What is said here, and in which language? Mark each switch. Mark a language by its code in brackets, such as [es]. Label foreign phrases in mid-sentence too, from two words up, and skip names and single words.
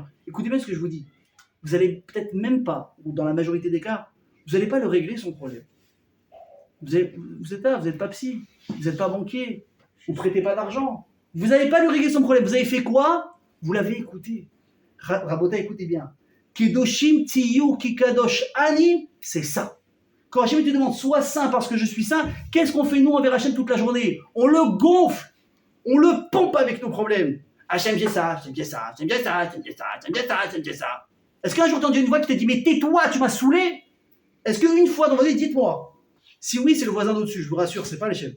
[fr] Écoutez bien ce que je vous dis. Vous n'allez peut-être même pas, ou dans la majorité des cas, vous n'allez pas le régler son problème. Vous n'êtes pas psy, vous n'êtes pas banquier. Vous ne prêtez pas d'argent. Vous n'avez pas lui régler son problème. Vous avez fait quoi? Vous l'avez écouté. Rabota, écoutez bien. [he] קדושים תהיו כי קדוש אני, [fr] c'est ça. Quand Hachem te demande sois saint parce que je suis saint, qu'est-ce qu'on fait nous envers Hachem toute la journée? On le gonfle. On le pompe avec nos problèmes. Hachem, j'ai ça, Hachem, j'ai ça, Hachem, j'ai ça, Hachem, j'ai ça, Hachem, j'ai ça, Hachem, j'ai ça. Est-ce qu'un jour, t'as entendu une voix qui t'a dit, mais tais-toi, tu m'as saoulé? Est-ce qu'une fois dans votre vie, dites-moi, si oui, c'est le voisin d'au-dessus, je vous rassure, c'est pas l'échelle.